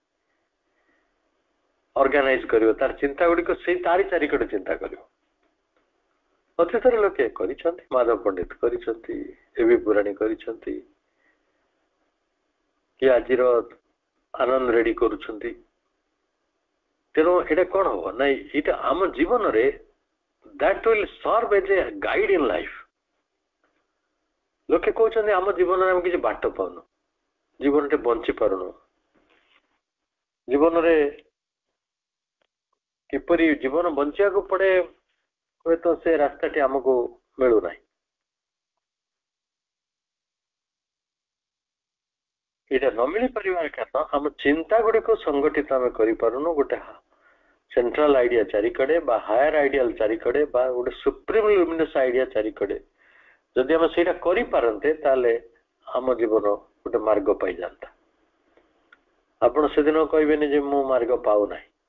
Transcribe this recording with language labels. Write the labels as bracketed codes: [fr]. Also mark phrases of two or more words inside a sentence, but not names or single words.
[or] ଅର୍ଗାନାଇଜ କରିବ ତାର ଚିନ୍ତା ଗୁଡିକ ସେଇ ତାରି ଚାରିକଡେ ଚିନ୍ତା କରିବ ଅତୀତରେ ଲୋକେ କରିଛନ୍ତି ମାଧବ ପଣ୍ଡିତ କରିଛନ୍ତି ଏବି ପୁରାଣୀ କରିଛନ୍ତି କି ଆଜିର ଆନନ୍ଦ ରେଡି କରୁଛନ୍ତି ତେଣୁ ଏଇଟା କଣ ହବ ନାଇଁ ଏଇଟା ଆମ ଜୀବନରେ [en] that will serve as a guide in life [or] ଲୋକେ କହୁଛନ୍ତି ଆମ ଜୀବନରେ ଆମେ କିଛି ବାଟ ପାଉନୁ ଜୀବନଟେ ବଞ୍ଚି ପାରୁନୁ ଜୀବନରେ କିପରି ଜୀବନ ବଞ୍ଚିବାକୁ ପଡେ ହୁଏତ ସେ ରାସ୍ତାଟି ଆମକୁ ମିଳୁନାହିଁ ଏଇଟା ନ ମିଳିପାରିବାର କାରଣ ଆମ ଚିନ୍ତା ଗୁଡିକୁ ସଂଗଠିତ ଆମେ କରିପାରୁନୁ ଗୋଟେ [en] central idea [or] ଚାରିକଡେ ବା [en] higher ideal [or] ଚାରିକଡେ ବା ଗୋଟେ [en] supreme luminous idea [or] ଚାରିକଡେ ଯଦି ଆମେ ସେଇଟା କରିପାରନ୍ତେ ତାହେଲେ ଆମ ଜୀବନ ଗୋଟେ ମାର୍ଗ ପାଇଯାନ୍ତା ଆପଣ ସେଦିନ କହିବେନି ଯେ ମୁଁ ମାର୍ଗ ପାଉନାହିଁ